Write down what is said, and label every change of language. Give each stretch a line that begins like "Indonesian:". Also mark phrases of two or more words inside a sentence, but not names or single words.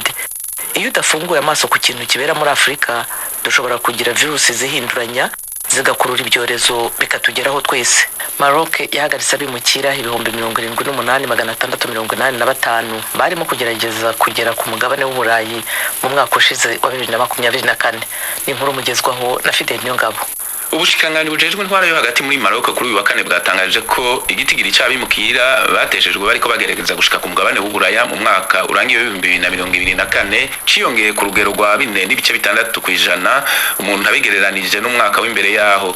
Kinyarwanda: Iyo udafunguye amaso ku kintu kibera muri Afurika dushobora kugira virusi zihinduranya zigakurura ibyorezo bikatugeraho twese. Maroc yahagaritse abimukira 78,685 barimo kugerageza kugera ku mugabane w'Uburayi mu mwaka ushize wa 2024. Ni inkuru mugezwaho na Fidel Nyongabo.
Rundi: Ubushikiranganji bujejwe intwara yo hagati muri Maroc kuri uyu wa kane bwatangaje ko igitigiri cy'abimukira bateshejwe bariko bagerageza gushika ku mugabane w'Uburaya mu mwaka urangiye 2024 ciyongeye ku rugero rwa 4.6% umuntu abigereranije n'umwaka w'imbere yaho.